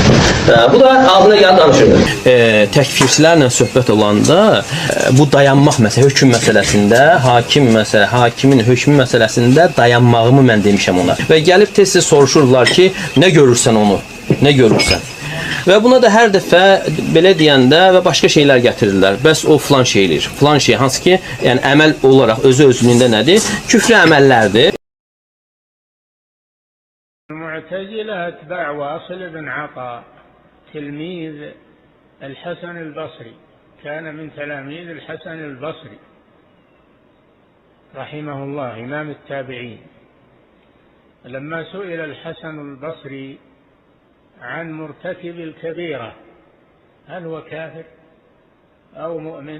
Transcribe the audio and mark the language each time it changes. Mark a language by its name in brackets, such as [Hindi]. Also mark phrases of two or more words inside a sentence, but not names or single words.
[Azerbaijani] Bu da adına gəlib danışırdı. Təkfirçilərlə söhbət olanda bu dayanmaq məsələ, hökm məsələsində, hakimin hökmü məsələsində dayanmağımı mən demişəm ona. Və gəlib tez-tez soruşurlar ki, nə görürsən onu? Nə görürsən? Və buna da hər dəfə belə deyəndə və başqa şeylər gətirirlər. Bəs o filan şeydir. Filan şey hansı ki, yəni əməl olaraq özü-özlüyündə nədir? Küfrü əməllərdir. [Arabic] المعتزلة أتباع واصل بن عطاء تلميذ الحسن البصري، كان من تلاميذ الحسن البصري رحمه الله إمام التابعين. لما سئل الحسن البصري عن مرتكب الكبيرة هل هو كافر أو مؤمن؟